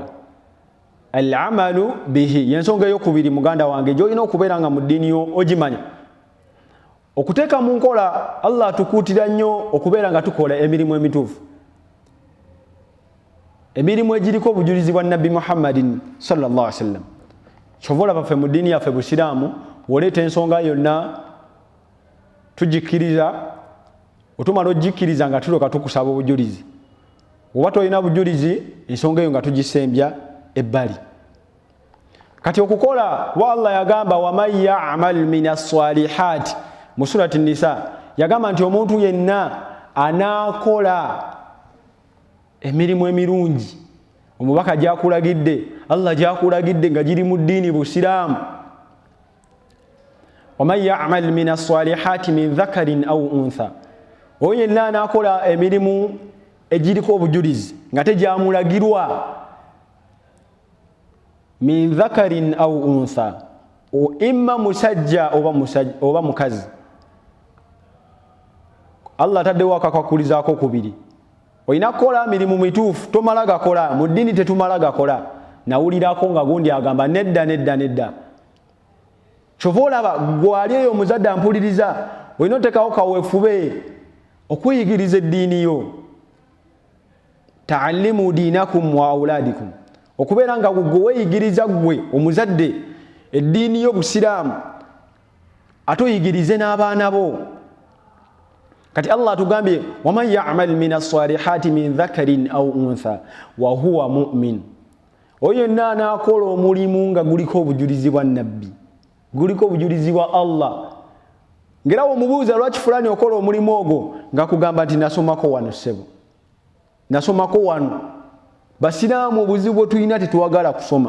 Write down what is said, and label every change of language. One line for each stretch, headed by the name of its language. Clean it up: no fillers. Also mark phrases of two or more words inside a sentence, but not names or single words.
Arabic: العمل به
Ganda: yensonga ey'okubiri muganda wange gy'olina okubeera nga mu ddiini yo ogimanya. Okuteeka mu nkola, Allah atukuutira nnyo okubeera nga tukola emirimu emituufu, emirimu egiriko obujulizi bwa Nabbi Muhammadin
Arabic: صلى الله عليه وسلم.
Ganda: Kyova olaba ffe mu ddiini yaffe busiraamu, oleeta ensonga yonna tugikkiriza, otumala ogikkiriza nga tulyoka tukusaba obujulizi. Oba tolina bujulizi, ensonga eyo nga tugisembya ebbali. Kati okukola, kuba Allah yagamba
Arabic: ومن يعمل من الصالحات
Ganda: mu surati Nisa, yagamba nti omuntu yenna anaakola emirimu emirungi, omubaka gyakulagidde, Allah gyakulagidde nga giri mu ddiini busiraamu.
Arabic: ومن يعمل من الصالحات من ذكر أو أنثى,
Ganda: oyo yenna anaakola emirimu egiriko obujulizi nga tegyamulagirwa,
Arabic: من ذكر أو أنثى إما
Ganda: musajja oba mukazi. Allah ataddewo akakwakulizaako kubiri. Olina kukola mirimu mituufu, tomala gakola. Mu ddiini tetumala gakola. Nawulirako nga gundi agamba nedda. Kyova olaba gwali eyo omuzadde ampuliriza, olina oteekawo kaweefube okweyigiriza eddiini yo.
Arabic: تعلموا دينكم وأولادكم,
Ganda: okubeera nga gwe weeyigiriza gwe omuzadde eddiini y'obusiraamu ate oyigirize n'abaana bo. Kati Allah atugambye
Arabic: ومن يعمل من الصالحات من ذكر أو أنثى وهو مؤمن,
Ganda: oyo yenna anaakola omulimu nga guliko obujulizi bwa Nabbi, guliko obujulizi bwa Allah. Ngera omubuuza lwaki fulani okola omulimu ogwo nga kugamba nti nasomako wano ssebo, nasomako wano. Basiraamu obuzibu bwe tulina tetuwagala kusoma.